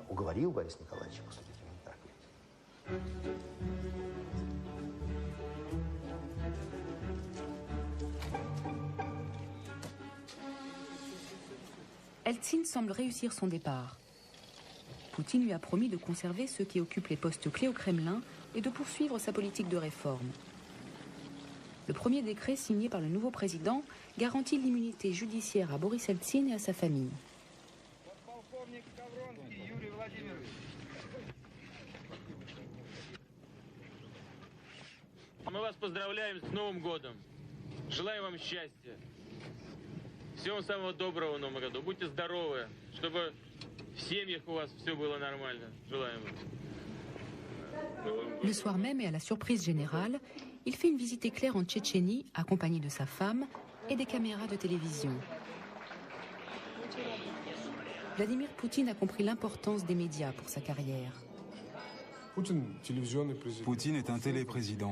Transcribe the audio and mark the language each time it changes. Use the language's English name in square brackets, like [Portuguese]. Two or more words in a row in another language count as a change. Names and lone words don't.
[French] Eltsine semble réussir son départ. Poutine lui a promis de conserver ceux qui occupent les postes clés au Kremlin et de poursuivre sa politique de réforme. Le premier décret signé par le nouveau président garantit l'immunité judiciaire à Boris Eltsine et à sa famille. [Russian] Мы вас поздравляем с Новым годом. Желаем вам счастья. Всего самого доброго в Новом году. Будьте здоровы, чтобы в семьях у вас все было нормально. Желаем вам. [French] Le soir même et à la surprise générale, il fait une visite éclair en Tchétchénie, accompagné de sa femme et des caméras de télévision. Vladimir Poutine a compris l'importance des médias pour sa carrière. Poutine est un téléprésident.